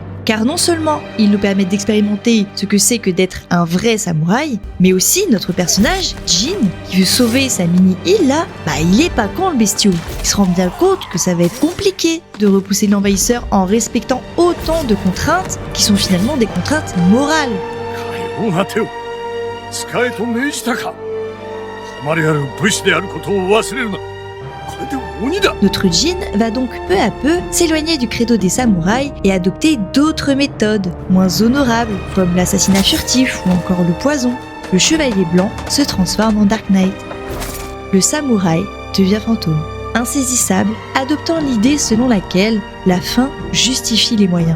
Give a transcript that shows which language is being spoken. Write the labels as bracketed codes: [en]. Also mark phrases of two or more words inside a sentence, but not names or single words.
[fr] Car non seulement il nous permet d'expérimenter ce que c'est que d'être un vrai samouraï, mais aussi notre personnage, Jin, qui veut sauver sa mini-île là, il est pas con le bestiau. Il se rend bien compte que ça va être compliqué de repousser l'envahisseur en respectant autant de contraintes qui sont finalement des contraintes morales. [ja] かような手を使えと命じたか。誉れある武士であることを忘れるな。これで鬼だ。 [fr] Notre Jin va donc peu à peu s'éloigner du credo des samouraïs et adopter d'autres méthodes, moins honorables, comme l'assassinat furtif ou encore le poison. Le chevalier blanc se transforme en [en] Dark Knight. [fr] Le samouraï devient fantôme, insaisissable, adoptant l'idée selon laquelle la fin justifie les moyens.